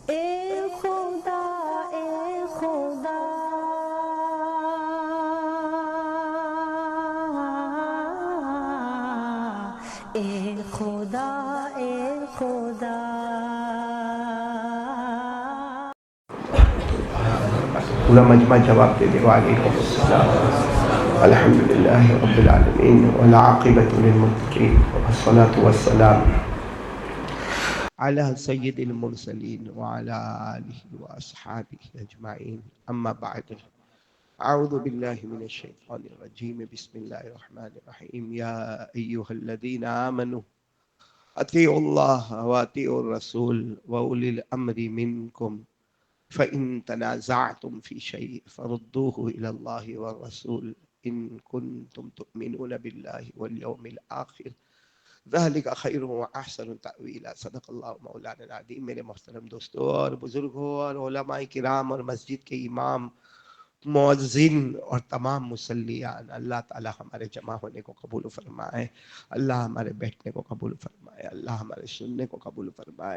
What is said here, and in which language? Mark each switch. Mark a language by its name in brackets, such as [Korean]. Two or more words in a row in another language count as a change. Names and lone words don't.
[Urdu] اے خدا اے خدا اے خدا اے خدا پورا مجمع جواب دے دے [Arabic] وعلیکم السلام الحمدللہ رب العالمین والعاقبۃ للمتقین والصلاة والسلام علی سید المرسلین وعلی آلہ واصحابہ اجمعین اما بعد اعوذ باللہ من الشیطان الرجیم بسم اللہ الرحمن الرحیم یا ایہا الذین آمنوا اطیعوا اللہ واطیعوا الرسول واولی الامر منکم فَإِن تَنَازَعْتُمْ فِي شَيْءٍ فَرُدُّوهُ إِلَى اللَّهِ وَالرَّسُولِ إِن كُنتُمْ تُؤْمِنُونَ بِاللَّهِ وَالْيَوْمِ الْآخِرِ ذَلِكَ خَيْرٌ وَأَحْسَنُ تَأْوِيلًا صدق اللہ مولانا العظیم۔ [Urdu] میرے محترم دوستو اور بزرگوں اور علماء کرام اور مسجد کے امام، مؤذن اور تمام مصلیان، اللہ تعالی ہمارے جمع ہونے کو قبول فرمائے، اللہ ہمارے بیٹھنے کو قبول فرمائے، اللہ ہمارے سننے کو قبول فرمائے۔